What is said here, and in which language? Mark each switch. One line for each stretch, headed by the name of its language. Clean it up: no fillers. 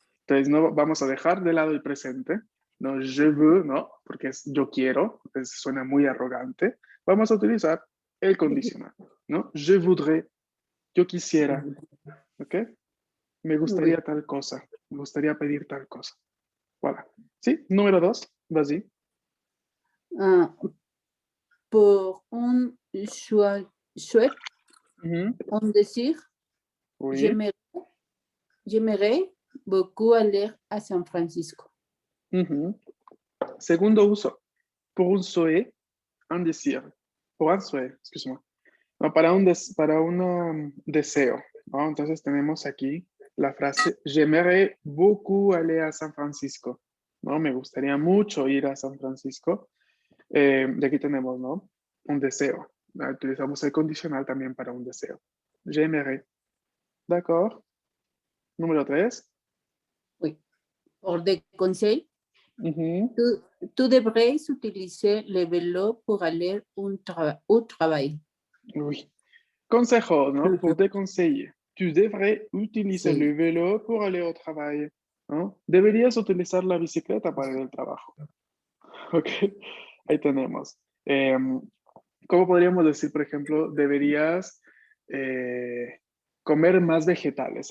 Spanish: Entonces, no vamos a dejar de lado el presente, no
French: je veux,
Spanish: ¿no? Porque es yo quiero, suena muy arrogante. Vamos a utilizar el condicional, ¿no?
French: Je voudrais.
Spanish: Yo quisiera, ¿ok? Me gustaría tal cosa, me gustaría pedir tal cosa.
French: Voilà.
Spanish: Sí, número 2,
French: vas-y. Pour un souhait, un désir, Oui. j'aimerais beaucoup aller à San Francisco.
Spanish: Segundo uso.
French: Pour un souhait, un désir. Pour un souhait, excuse-moi.
Spanish: No, para un deseo, ¿no? Entonces tenemos aquí la frase
French: j'aimerais beaucoup aller à San Francisco,
Spanish: ¿no? Me gustaría mucho ir a San Francisco. Y aquí tenemos, ¿no? Un deseo. Utilizamos el condicional también para un deseo.
French: J'aimerais. D'accord.
Spanish: Número 3.
French: Oui. Pour des conseils, tu devrais utiliser le vélo pour aller au travail. Oui.
Spanish: Consejo, ¿no?
French: Pour te conseiller. Tu devrais utiliser
Spanish: Sí.
French: le vélo pour aller au travail,
Spanish: ¿no? Deberías utilizar la bicicleta para ir al trabajo. Ok, ahí tenemos. ¿Cómo podríamos decir, por ejemplo, deberías comer más vegetales?